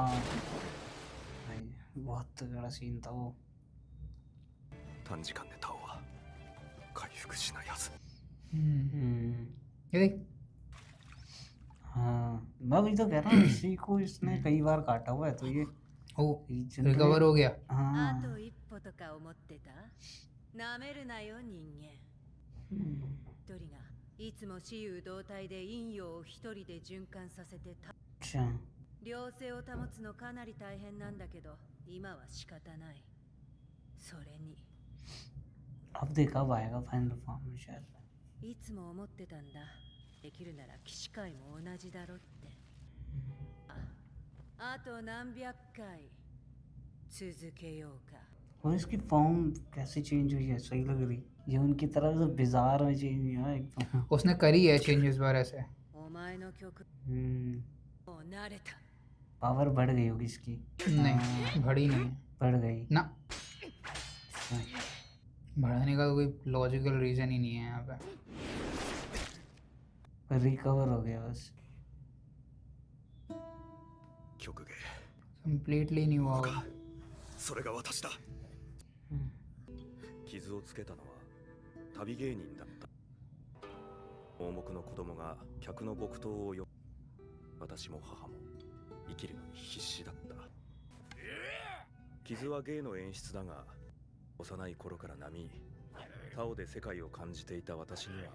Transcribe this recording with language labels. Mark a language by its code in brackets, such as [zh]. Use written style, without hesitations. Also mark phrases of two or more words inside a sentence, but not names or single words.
[hi] हाँ। भाई बहुत तगड़ा सीन था वो। [ja] 短時間でタオは回復しないはず。 [hi] ये देख हाँ मैं वही तो कह रहा हूँ, इसी को इसने कई बार काटा हुआ है तो ये वो जनरली- रिकवर हो गया। あ हाँ [ja] と一歩とか思ってたなめるなよ人間。一人がいつも雌雄同体で陰陽を一人で循環させてた [hi] अच्छा [ja] 良性を保つのかなり大変なんだけど今は仕方ない。それに [hi] अब देखा अब आएगा फाइनल फॉर्म में शायद। [ja] いつも思ってたんだ。できるなら騎士会も同じだろって。あと何百回続けようか。 [hi] और इसकी फॉर्म कैसे चेंज हुई है, सही लग रही। ये उनकी तरफ से बिजार में चेंज हुआ एकदम। उसने करी है चेंजेस बार ऐसे। [ja] お前の曲 हम्म もう慣れた。 [hi] पावर बढ़ गई होगी इसकी। नहीं घड़ी नहीं बढ़ गई ना, बढ़ाने का कोई [en] logical reason [hi] ही नहीं है यहाँ पे। रिकवर हो गया बस। [ja] 曲芸 [hi] कंप्लीटली नहीं हुआ होगा। [ja] それが私だ。傷をつけたのは旅芸人だった。盲目の子供が客の木刀をよ、私も母も生きるのに必死だった。傷は芸の演出だが、幼い頃から波タオで世界を感じていた私には